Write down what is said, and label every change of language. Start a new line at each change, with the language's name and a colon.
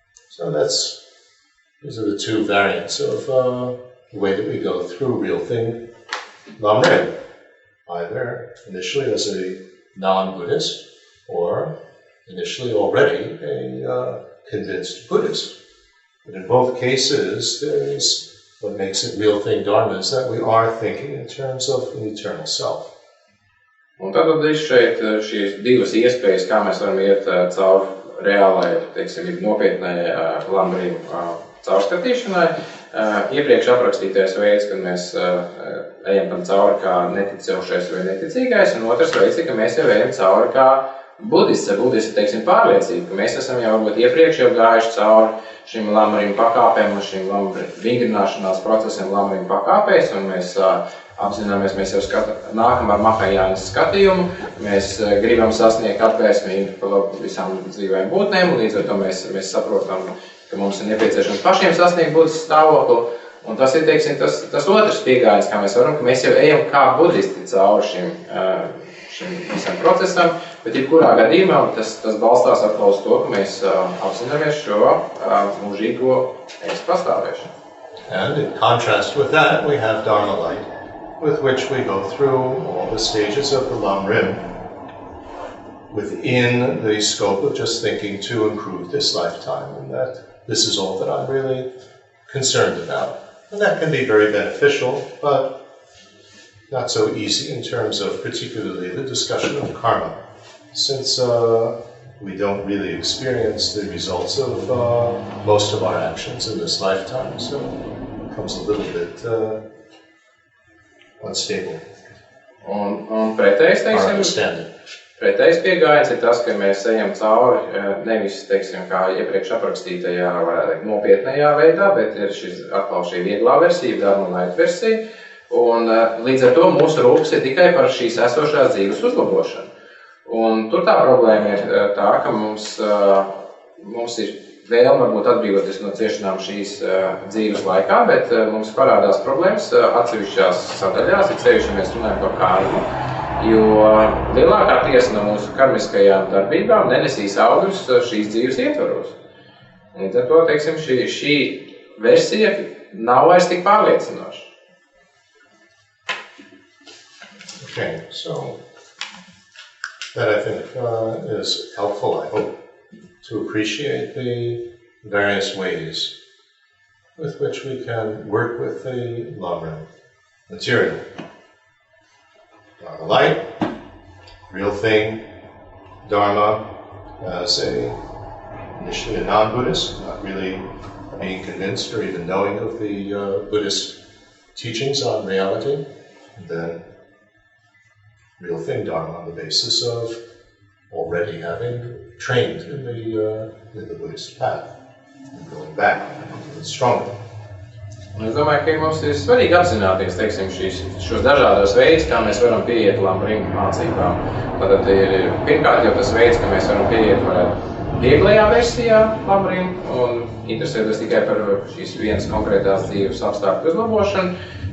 English: So these are the 2 variants of the way that we go through real thing lamrim, either initially as a non-Buddhist or initially already a convinced Buddhist. But in both cases, there's what makes it real thing dharma is that we are thinking in terms of an eternal self.
Latvian: Un tad šeit šīs 2 iespējas, kā mēs varam iet cauri reālai, teiksim, nopietnai lamrim caurskatīšanai. Iepriekš aprakstītais veids, kad mēs ejam tam cauri kā neticošais vai neticīgais, un otrs veids, ka mēs jau ejam cauri kā budists, teiksim, pārliecība, ka mēs esam jau varbūt iepriekš jau gājuši cauri šim lamrim pakāpēm un šim vingrināšanās procesiem lamrim pakāpēs, un mēs apzināmies, mēs jau nākam ar Mahajānas skatījumu, mēs gribam sasniegt atvēsmību par visām dzīvēm būtnēm, un līdz ar to mēs saprotam, ka mums ir nepieciešams pašiem sasniegt buddhismu stāvokli, un tas ir, teiksim, tas otrs piegājiens, kā mēs varam, ka mēs jau ejam kā buddhisti cauri šim visam procesam, bet jebkurā gadījumā tas balstās atkal uz to, ka mēs apzināmies šo mūžīgo es pastāvēšanu.
English: And in contrast with that, we have Dharma light, with which we go through all the stages of the lamrim within the scope of just thinking to improve this lifetime, and that this is all that I'm really concerned about. And that can be very beneficial, but not so easy in terms of particularly the discussion of karma, since we don't really experience the results of most of our actions in this lifetime, so it becomes a little bit unstable.
Latvian: Un pretējs, teiksim, pretējs piegājiens ir tas, ka mēs ejam cauri nevis, teiksim, kā iepriekš aprakstītajā nopietnējā veidā, bet ir atkal šī vieglā versija, dharma light versija, un līdz ar to mūsu rūpes ir tikai par šīs esošās dzīves uzlabošanu. Un tur tā problēma ir tā, ka mums ir vēlme varbūt atbrīvoties no ciešanām šīs dzīves laikā, bet mums parādās problēmas atsevišķās sadaļās, it sevišķi, ja mēs runājam par karmu, jo lielākā tiesa no mūsu karmiskajām darbībām nenesīs augļus šīs dzīves ietvaros. Līdz ar to, teiksim, šī versija nav vairs tik pārliecinoša.
English: Okay, so that I think is helpful, I hope, to appreciate the various ways with which we can work with the Lamrim material. Dharma light, real thing, Dharma as initially a non-Buddhist, not really being convinced or even knowing of the Buddhist teachings on reality, and then real thing Dharma on the basis of already having trained in the Buddhist path and going back even stronger.
Latvian: Un es domāju, ka mums ir svarīgi apzināties, teiksim, šos dažādos veidus, kā mēs varam pieiet Lamrim mācībām. Tātad ir pirmkārt jau tas veids, ka mēs varam pieiet vieglajā versijā Lamrim un interesēties tikai par šīs vienas konkrētās dzīves apstākļu uzlabošanu.